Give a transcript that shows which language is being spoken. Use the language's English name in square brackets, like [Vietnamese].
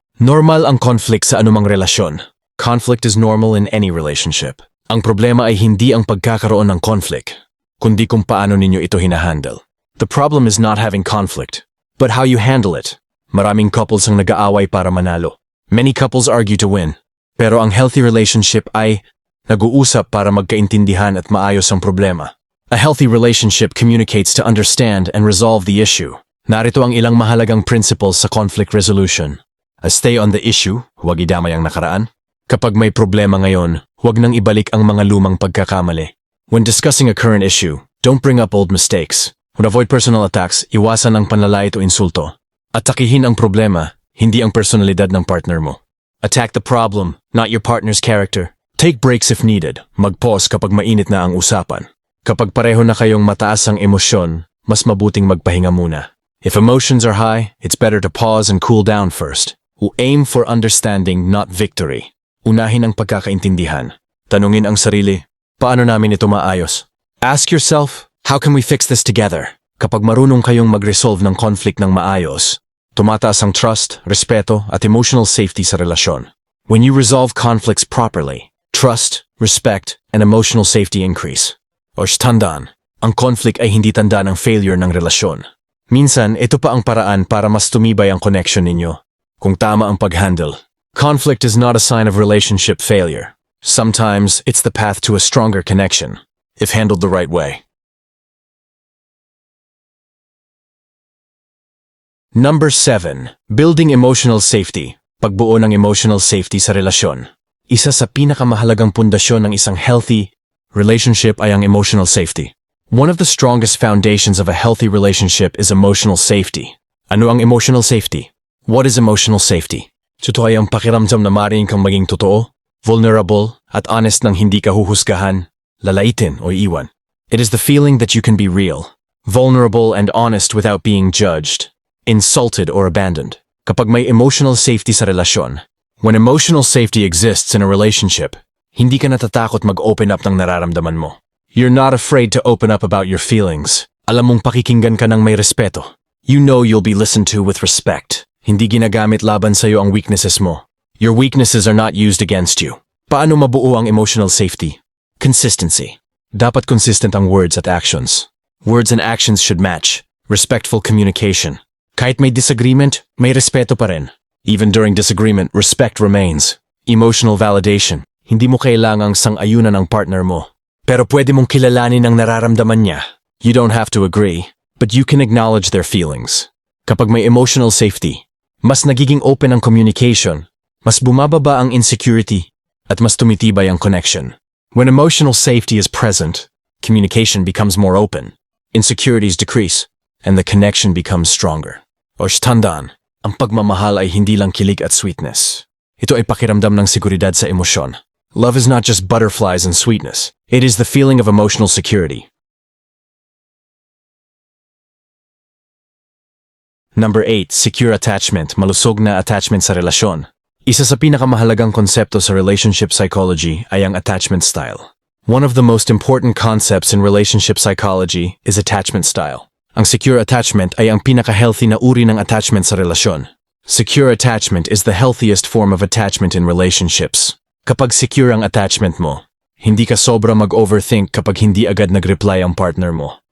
[Filipino] Normal ang conflict sa anumang relasyon. [English] Conflict is normal in any relationship. [Filipino] Ang problema ay hindi ang pagkakaroon ng conflict, kundi kung paano ninyo ito hinahandle. [English] The problem is not having conflict, but how you handle it. [Filipino] Maraming couples ang nag-aaway para manalo. [English] Many couples argue to win. [Filipino] Pero ang healthy relationship ay nag-uusap para magkaintindihan at maayos ang problema. [English] A healthy relationship communicates to understand and resolve the issue. [Filipino] Narito ang ilang mahalagang principles sa conflict resolution. [English] Stay on the issue, [Filipino] huwag idamay ang nakaraan. Kapag may problema ngayon, huwag nang ibalik ang mga lumang pagkakamali. [English] When discussing a current issue, don't bring up old mistakes. When avoid personal attacks, [Filipino] iwasan ang panlalait o insulto. Atakihin ang problema, hindi ang personalidad ng partner mo. [English] Attack the problem, not your partner's character. Take breaks if needed. [Filipino] Mag-pause kapag mainit na ang usapan. Kapag pareho na kayong mataas ang emosyon, mas mabuting magpahinga muna. [English] If emotions are high, it's better to pause and cool down first. Aim for understanding, not victory. [Filipino] Unahin ang pagkakaintindihan. Tanungin ang sarili, paano namin ito maayos? [English] Ask yourself, how can we fix this together? [Filipino] Kapag marunong kayong mag-resolve ng conflict ng maayos, tumataas ang trust, respeto at emotional safety sa relasyon. [English] When you resolve conflicts properly, trust, respect, and emotional safety increase. [Filipino] O tandaan, ang conflict ay hindi tanda ng failure ng relasyon. Minsan, ito pa ang paraan para mas tumibay ang connection ninyo. Kung tama ang pag-handle. [English] Conflict is not a sign of relationship failure. Sometimes, it's the path to a stronger connection, if handled the right way. Number 7. Building emotional safety. [Filipino] Pagbuo ng emotional safety sa relasyon. Isa sa pinakamahalagang pundasyon ng isang healthy relationship ay ang emotional safety. [English] One of the strongest foundations of a healthy relationship is emotional safety. [Filipino] Ano ang emotional safety? [English] What is emotional safety? [Filipino] Ito ay ang pakiramdam na maaaring kang maging totoo, vulnerable, at honest nang hindi ka huhusgahan, lalaitin o iwan. [English] It is the feeling that you can be real, vulnerable and honest without being judged, insulted or abandoned. [Filipino] Kapag may emotional safety sa relasyon, [English] when emotional safety exists in a relationship, [Filipino] hindi ka natatakot mag-open up ng nararamdaman mo. [English] You're not afraid to open up about your feelings. [Filipino] Alam mong pakikinggan ka ng may respeto. [English] You know you'll be listened to with respect. [Filipino] Hindi ginagamit laban sa'yo ang weaknesses mo. [English] Your weaknesses are not used against you. [Filipino] Paano mabuo ang emotional safety? [English] Consistency. [Filipino] Dapat consistent ang words at actions. [English] Words and actions should match. Respectful communication. [Filipino] Kahit may disagreement, may respeto pa rin. [English] Even during disagreement, respect remains. Emotional validation. [Filipino] Hindi mo kailangang sang-ayunan ang partner mo. Pero pwede mong kilalanin ang nararamdaman niya. [English] You don't have to agree, but you can acknowledge their feelings. [Filipino] Kapag may emotional safety, mas nagiging open ang communication, mas bumababa ang insecurity, at mas tumitibay ang connection. [English] When emotional safety is present, communication becomes more open, insecurities decrease, and the connection becomes stronger. [Filipino] O tandaan, ang pagmamahal ay hindi lang kilig at sweetness. Ito ay pakiramdam ng seguridad sa emosyon. [English] Love is not just butterflies and sweetness. It is the feeling of emotional security. Number 8. Secure attachment. [Filipino] Malusog na attachment sa relasyon. Isa sa pinakamahalagang konsepto sa relationship psychology ay ang attachment style. [English] One of the most important concepts in relationship psychology is attachment style. [Filipino] Ang secure attachment ay ang pinaka-healthy na uri ng attachment sa relasyon. [English] Secure attachment is the healthiest form of attachment in relationships. [Filipino] Kapag secure ang attachment mo, hindi ka sobra mag-overthink kapag hindi agad nag-reply ang partner mo.